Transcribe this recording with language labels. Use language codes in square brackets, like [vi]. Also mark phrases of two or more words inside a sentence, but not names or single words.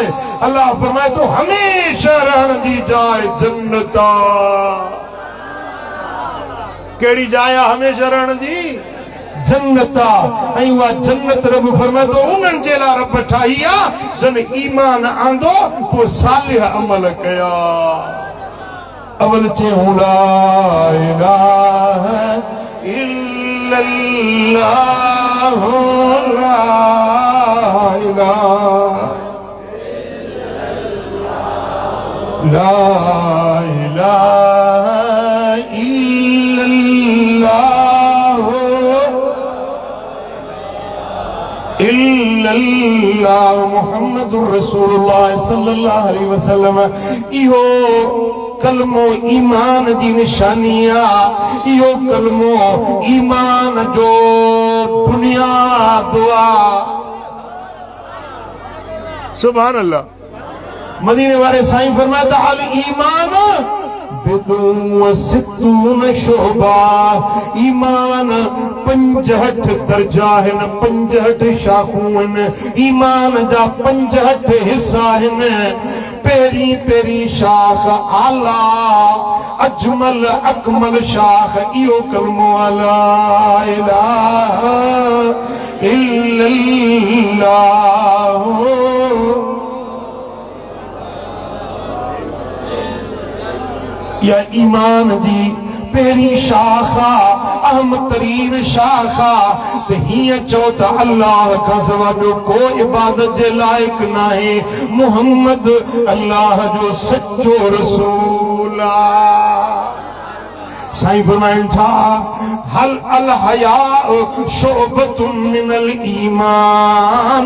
[sd] अल्लाह फरमाए थो हमेशह रहण जी जाइ जन्नत आहे। कहिड़ी जाइ आहे हमेशह रहण जी? जन्नत आहे। ऐं उहा जन्नत रब फरमाए थो उन्हनि जे लाइ रब ठाही आहे जन ईमान आंदो, पोइ सालिह अमल कया। [ar] अवल चयूं لا إله إلا الله، لا إله إلا الله محمد رسول الله صلى الله عليه وسلم. [sd] इहो कलमो ईमान जी निशानी आहे। इहो कलमो ईमान जो बुनियाद आहे। [ar] سبحان الله. [sd] मदीने वाले साईं फरमाया त [ar] الإيمان بضع وستون شعبة. [sd] ईमान 65 दर्जा आहिनि, 65 शाखूं आहिनि। ईमान जा 65 हिस्सा आहिनि। पहिरीं शाख आला अजमल अकमल शाख इहो कलमो [ar] لا إله إلا الله. [sd] या ईमान जी पहिरीं शाखा अहम तरीन शाखा त हीअं चओ त अल्लाह खां सवाइ ॿियो को इबादत जे लाइक़ नाहे। मुहम्मद अल्लाह जो सचो रसूल आहे। साईं फरमाइनि था [ar] هل الحياء شعبة من الإيمان.